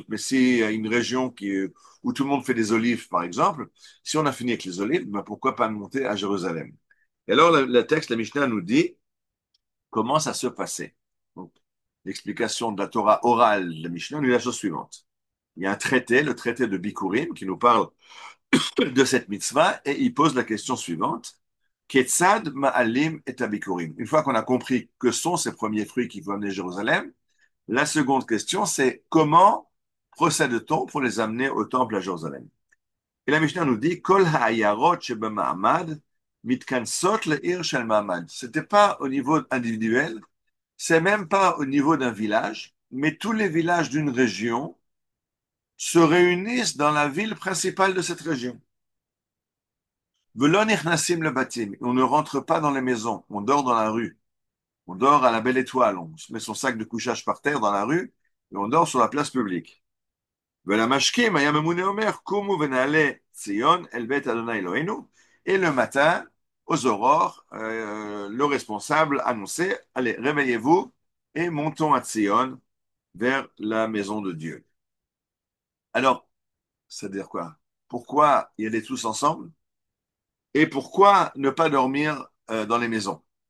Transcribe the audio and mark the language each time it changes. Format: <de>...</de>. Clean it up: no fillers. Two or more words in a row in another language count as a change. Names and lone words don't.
<fr>Mais si une région où tout le monde fait des olives, par exemple, si on a fini avec les olives, ben pourquoi pas monter à Jérusalem? Et alors, le texte, la Mishnah nous dit comment ça se passait. Donc, l'explication de la Torah orale de la Mishnah nous dit la chose suivante. Il y a un traité, le traité de Bikurim, qui nous parle de cette mitzvah, et il pose la question suivante.</fr> <he>כיצד מעלין את הביכורים.</he> <fr>Une fois qu'on a compris que sont ces premiers fruits qui vont amener Jérusalem, la seconde question, c'est comment procède-t-on pour les amener au temple à Jérusalem? Et la Mishnah nous dit,</fr> <he>כל העיירות שבמעמד מתכנסות לעיר של מעמד.</he> <fr>C'était pas au niveau individuel, c'est même pas au niveau d'un village, mais tous les villages d'une région se réunissent dans la ville principale de cette région.</fr> <he>ולא נכנסים לבתים.</he> <fr>On ne rentre pas dans les maisons, on dort dans la rue. On dort à la belle étoile, on se met son sac de couchage par terre dans la rue et on dort sur la place publique.</fr> <he>ולמשקים היה ממונה אומר, קומו ונעלה ציון אל בית אדוני אלוהינו.</he> <fr>Et le matin, aux aurores, le responsable annonçait, allez, réveillez-vous et montons à Tzion vers la maison de Dieu. Alors, c'est-à-dire quoi? Pourquoi y aller tous ensemble? Et pourquoi ne pas dormir dans les maisons?</fr>